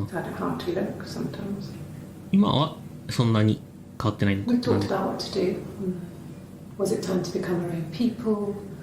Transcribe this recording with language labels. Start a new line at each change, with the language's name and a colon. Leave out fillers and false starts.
English: I don't know how to look sometimes.
Japanese: 今はそんなに変わってないのか。
English: We talked about what to do. Was it time to become our own people?